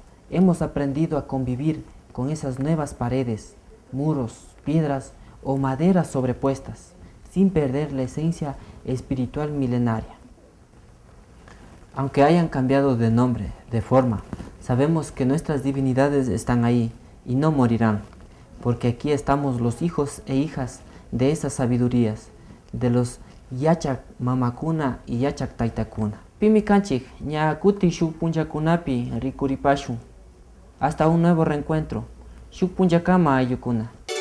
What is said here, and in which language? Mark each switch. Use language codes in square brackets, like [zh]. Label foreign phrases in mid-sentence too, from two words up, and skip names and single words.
[es] Hemos aprendido a convivir con esas nuevas paredes, muros, piedras o maderas sobrepuestas, sin perder la esencia espiritual milenaria. Aunque hayan cambiado de nombre, de forma, sabemos que nuestras divinidades están ahí y no morirán, porque aquí estamos los hijos e hijas de esas sabidurías, de los Yachak Mamakuna y Yachak Taitakuna. [qu] Pimi kanchik, ñakuti shuk punchakunapi rikuripashun. [es] Hasta un nuevo reencuentro. [qu] Shuk punchakama ayukuna.